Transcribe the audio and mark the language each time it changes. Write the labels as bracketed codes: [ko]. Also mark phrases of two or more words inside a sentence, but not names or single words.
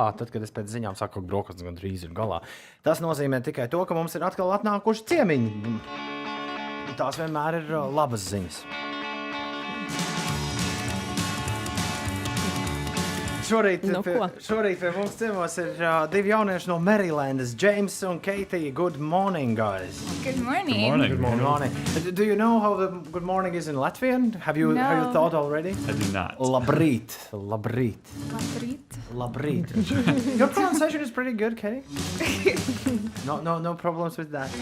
[lv] Tad, kad es pēc ziņām saku, ka brokastis gandrīz ir galā, tas nozīmē tikai to, ka mums ir atkal atnākuši ciemiņi. Tās vienmēr ir labas ziņas. Šorīt pie mums ciemos ir divi jaunieši no Marylandas, James un Cate. [en] Good morning, guys. Good morning. Good morning. Do you know how the good morning is in Latvian? Have you thought already? I do not. [lv] Labrīt. [en] Your pronunciation is pretty good, Katie. No problems with that.